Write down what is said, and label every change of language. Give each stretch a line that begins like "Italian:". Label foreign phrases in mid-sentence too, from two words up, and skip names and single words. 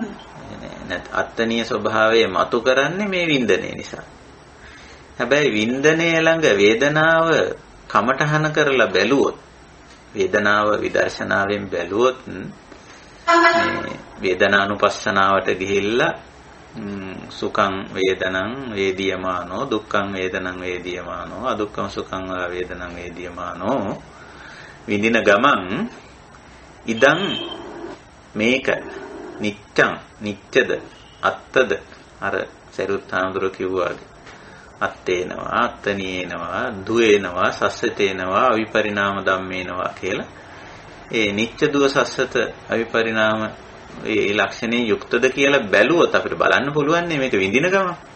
Sinhala: අත්තනීය ස්වභාවය මතු කරන්නේ මේ වින්දනය නිසා. හැබැයි වින්දනය ළඟ වේදනාව කමඨහන කරලා බැලුවොත්, වේදනාව විදර්ශනාවෙන් බැලුවොත් මේ වේදනානුපස්සනාවට ගිහිල්ලා
Pali: සුඛං වේදනං වේදියමානෝ දුක්ඛං වේදනං වේදියමානෝ අදුක්ඛං සුඛං වේදනං වේදියමානෝ
Sinhala: විඳින ගමන් ඉදං මේක නිච්ඡං නිච්ඡද අත්තද අර සරුත් හාමුදුරුවෝ කිව්වාගේ
Pali: අත්තේනවා අත්තනීයනවා දුවේනවා සස්සතේනවා අවිපරිණාම ධම්මේනවා
Sinhala: කියලා ඒ නිච්ච දුව සස්සත අවිපරිණාම ඒ ලක්ෂණේ යුක්තද කියලා බැලුවොත් අපිට බලන්න පුළුවන් මේක විඳින ගම.